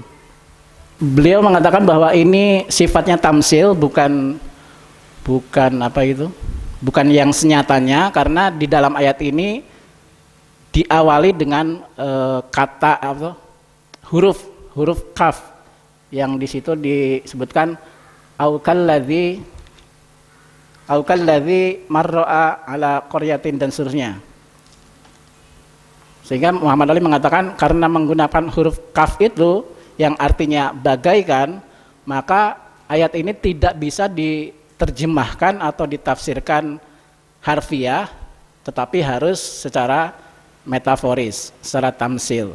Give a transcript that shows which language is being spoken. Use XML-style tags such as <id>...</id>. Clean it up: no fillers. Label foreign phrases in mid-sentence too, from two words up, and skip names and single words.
<id>Beliau mengatakan bahwa ini sifatnya tamsil, bukan bukan yang senyatanya, karena di dalam ayat ini diawali dengan kata huruf kaf yang di situ disebutkan</id> <ar>أو كالذي مر على قرية</ar> <id>dan seterusnya. Sehingga Muhammad Ali mengatakan karena menggunakan huruf kaf itu yang artinya bagaikan, maka ayat ini tidak bisa diterjemahkan atau ditafsirkan harfiah, tetapi harus secara metaforis, secara tamsil.</id>